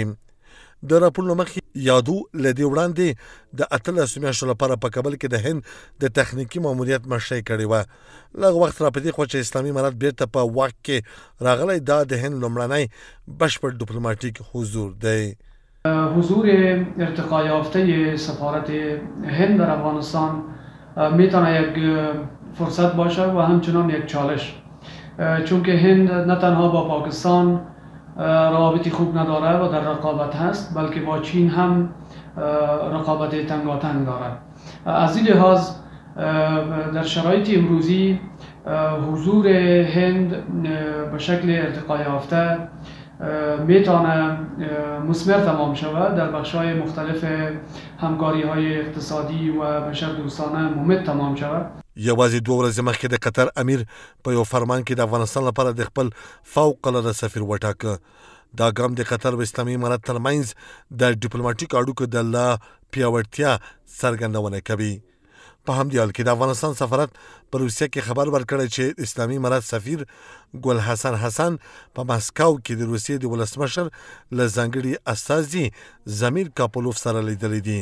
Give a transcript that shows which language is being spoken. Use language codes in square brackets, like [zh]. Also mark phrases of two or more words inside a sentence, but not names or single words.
[ps] د راپور له مخې یادو له دې وړاندې د 18 میاشتو لپاره په کابل کې د هند د تخنیکي ماموریت مشري کړې وه. لږ وخت را په دې خوا چې اسلامي امارت بیرته په واک کې راغلی، دا د هند لومړنی بشپړ ډیپلوماټیک حضور دی. [fa] حضور ارتقا یافته سفارت هند در افغانستان میتونه یک فرصت باشه و همچنان یک چالش، چون که هند نه تنها با پاکستان روابطی خوب نداره و در رقابت هست، بلکه با چین هم رقابت تنگاتنگ دارد. از این لحاظ در شرایط امروزی حضور هند به شکل ارتقا یافته میتونه مثمر تمام شود در بخش‌های مختلف همکاری‌های اقتصادی و بشردوستانه ممد تمام شود. [ps] یوازې 2 ورځې مخکې د قطر امیر په یو فرمان کې د افغانستان لپاره د خپل فوق العاده سفیر وټاکه. دا ګام د قطر و اسلامي امارت ترمنځ د ډیپلوماټیک اړیکو د لا پیاوړتیا څرګندونه کوي. په همدې حال کې د افغانستان سفارت په روسیه کې خبر ورکړی چې اسلامي امارت سفیر ګل حسن په مسکو کې د روسیې د ولسمشر له ځانګړي استازي زمیر کاپلوف سره لیدلی دي.